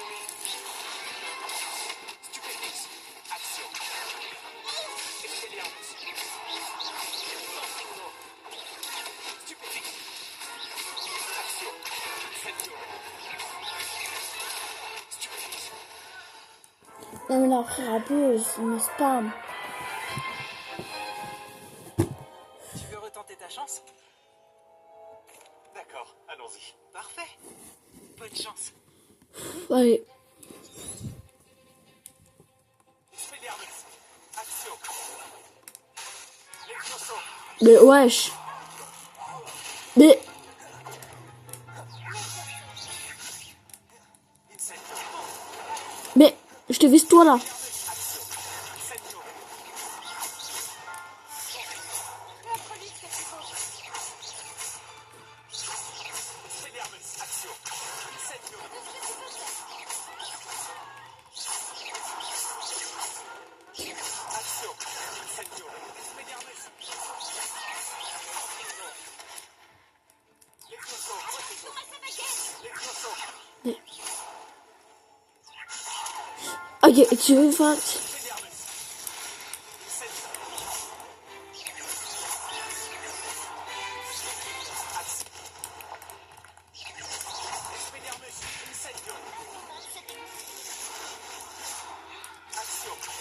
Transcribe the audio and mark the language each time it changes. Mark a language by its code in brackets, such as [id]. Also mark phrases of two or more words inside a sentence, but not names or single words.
[fr] Stupefix. Action. Expelliarmus. Protego. Stupefix. Action. Incendio. Stupefix. Non mais la frappuse, il me spam. Tu veux retenter ta chance? D'accord, allons-y. Parfait. Bonne chance. Allez. Expelliarmus. Action. Levioso. Mais wesh. Mais... Incendio. Mais... Je te vise toi là. Action. Incendio. Contrôlez ce que tu veux. Expelliarmus. Action. Incendio. Action. Incendio. Expelliarmus. Levioso. Levioso. Ok, tu veux faire... Expelliarmus. Incendio. Expelliarmus. Incendio. Action.